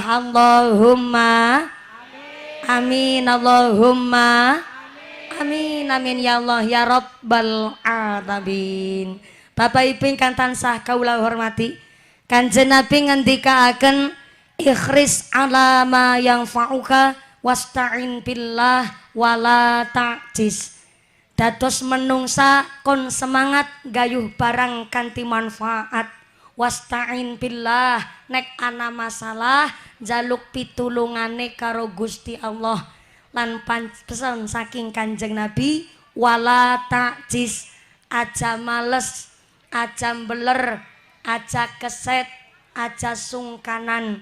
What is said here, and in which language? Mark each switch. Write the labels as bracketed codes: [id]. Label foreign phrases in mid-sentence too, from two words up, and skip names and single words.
[ar] اللهم آمين اللهم آمين آمين يا الله يا رب العالمين. [jv] Bapak Ibu ingkang tansah kaula hormati, Kanjeng Nabi ngendikaaken [ar] احرص على ما ينفعك واستعن بالله ولا تعجز. [jv] Dados menungsa kon semangat gayuh barang kanthi manfaat. [ar] واستعن بالله [jv] nek ana masalah jaluk pitulungane karo Gusti Allah. Lan pesan saking Kanjeng Nabi [ar] ولا تعجز, [jv] aja males, aja beler, aja keset, aja sungkanan.